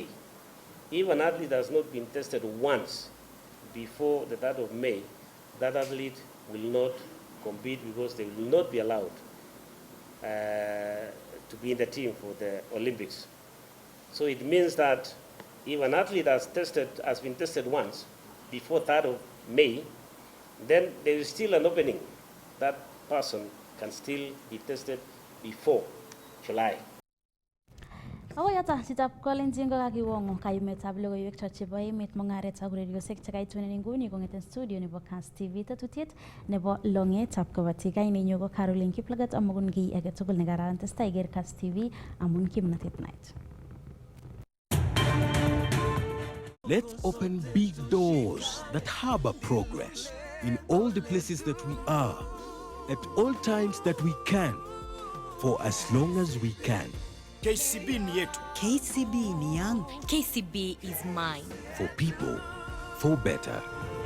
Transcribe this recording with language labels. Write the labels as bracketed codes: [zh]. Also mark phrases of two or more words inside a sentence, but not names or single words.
[en] If an athlete has not been tested once before the 3rd of May, that athlete will not compete because they will not be allowed to be in the team for the Olympics. So it means that if an athlete has been tested once before 3rd of May, then there is still an opening. That person can still be tested before July. [kln] Ako yata sitab kolenjin kakiwongo kayumetab logoiwek chebo emet mung'aret ak ureriosiek chekaitunen nguni kong'eten studio nebo Kass TV tetutiet nebo longetab kabatik. Kainenyu ko Carol Kiplagat amakun kiy age tugul nekararan testai iker Kass TV amun kimnatet night. [en] Let's open big doors that harbor progress in all the places that we are, at all times that we can, for as long as we can. [sw] KCB ni yetu. KCB ni yangu. [en] KCB is mine. For people, for better.